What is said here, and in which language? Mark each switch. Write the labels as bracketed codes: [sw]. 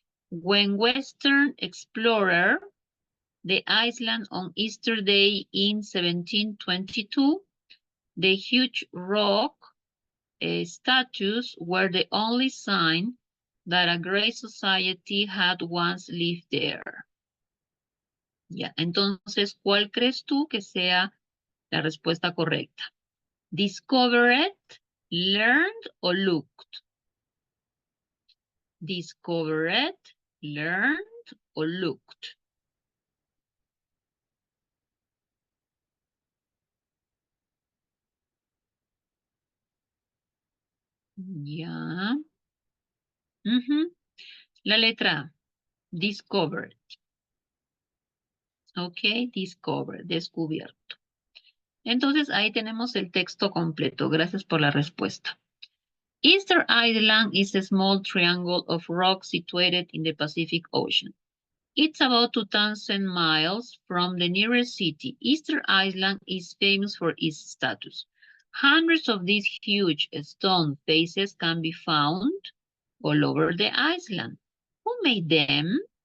[en] When Western explorer the island on Easter Day in 1722, the huge rock statues were the only sign that a great society had once lived there. [es] Ya, entonces, ¿cuál crees tú que sea la respuesta correcta? [en] Discovered, learned o looked? Discovered, learned o looked? [es] Ya. La letra A, discovered. Ok, discovered, descubierto. Entonces ahí tenemos el texto completo. Gracias por la respuesta. [en] Easter Island is a small triangle of rock situated in the Pacific Ocean. It's about 2,000 miles from the nearest city. Easter Island is famous for its status. Hundreds of these huge stone faces can be found all over the island. Who made them?